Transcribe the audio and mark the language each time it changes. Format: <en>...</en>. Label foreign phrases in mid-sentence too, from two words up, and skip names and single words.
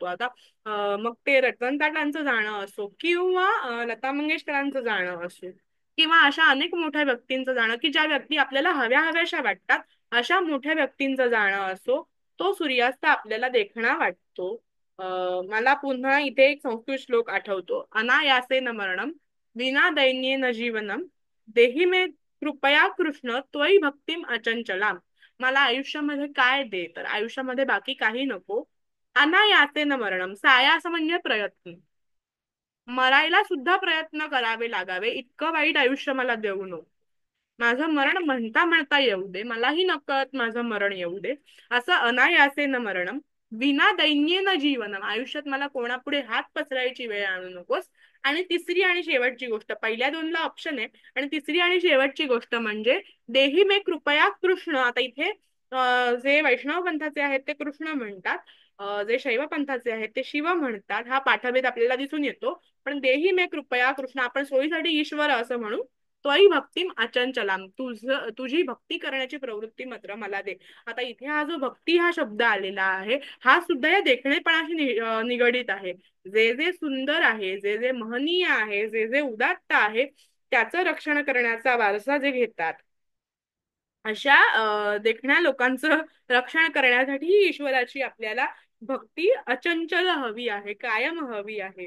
<mr>आता मग ते रतन टाटांचं जाणं असो किंवा लता मंगेशकरांचं जाणं असो किंवा अशा अनेक मोठ्या व्यक्तींचं जाणं, की ज्या व्यक्ती आपल्याला हव्या हव्याशा वाटतात, अशा मोठ्या व्यक्तींचं जाणं असो, तो सूर्यास्त आपल्याला देखणा वाटतो. मला पुन्हा इथे एक संस्कृत श्लोक आठवतो.</mr> <sa>अनायासेन मरणम विना दैन्येन जीवनम देही मे कृपया कृष्ण त्वयि भक्तिम अचंचलाम.</sa> <mr>मला आयुष्यामध्ये काय दे, तर आयुष्यामध्ये बाकी काही नको.</mr> <sa>अनायासेन मरणम,</sa> <mr>सायास म्हणजे प्रयत्न, मरायला सुद्धा प्रयत्न करावे लागावे इतकं वाईट आयुष्य मला देऊ नको. माझं मरण म्हणता म्हणता येऊ दे, मलाही नकळत माझं मरण येऊ दे, असं</mr> <sa>अनायासेन मरणम विना दैन्येन जीवनम.</sa> <mr>आयुष्यात मला कोणापुढे हात पसरायची वेळ आणू नकोस. आणि तिसरी आणि शेवटची गोष्ट, पहिल्या दोनला ऑप्शन आहे, आणि तिसरी आणि शेवटची गोष्ट म्हणजे</mr> <sa>देही मे कृपया कृष्ण.</sa> <mr>आता इथे जे वैष्णव पंथाचे आहेत ते कृष्ण म्हणतात, जे शैव पंथाचे आहेत ते शिव म्हणतात. हा पाठभेद आपल्याला दिसून येतो. पण</mr> <sa>देही मे कृपया कृष्ण</sa> <mr>आपण सोयीसाठी ईश्वर असं म्हणू.</mr> <sa>त्वयि भक्तिम अचंचलाम,</sa> <mr>तुझी भक्ती करण्याची प्रवृत्ती मात्र मला दे. आता इथे हा जो भक्ती हा शब्द आलेला आहे, हा सुद्धा या देखणेपणाशी निगडित आहे. जे जे सुंदर आहे, जे जे महनीय आहे, जे जे उदात्त आहे, त्याचं रक्षण करण्याचा वारसा जे घेतात अशा देखण्या लोकांचं रक्षण करण्यासाठी ईश्वराची आपल्याला भक्ती अचंचल हवी आहे, कायम हवी आहे.</mr>